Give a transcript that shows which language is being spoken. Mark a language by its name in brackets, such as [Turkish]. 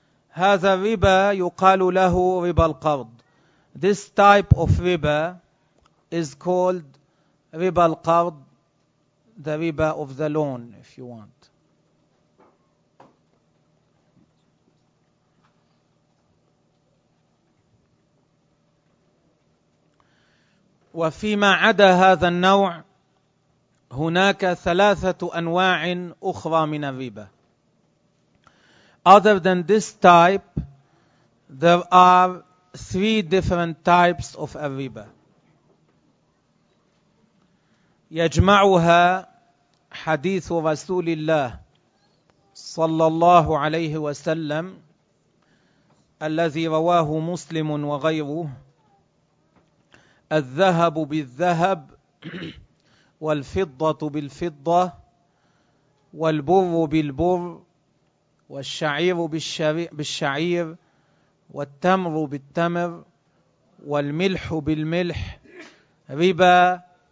[Arabic] هذا ربا يقال له ربا القرض. [English] This type of riba is called riba al-qard, the riba of the loan, if you want. [Arabic] وفيما عدا هذا النوع هناك ثلاثة أنواع أخرى من الربا. [English] Other than this type, there are three different types of الربا. [Arabic] يجمعها حديث رسول الله صلى الله عليه وسلم الذي رواه مسلم وغيره: الذهب بالذهب والفضة بالفضة والبر بالبر والشعير بالشعير والتمر بالتمر والملح بالملح ربا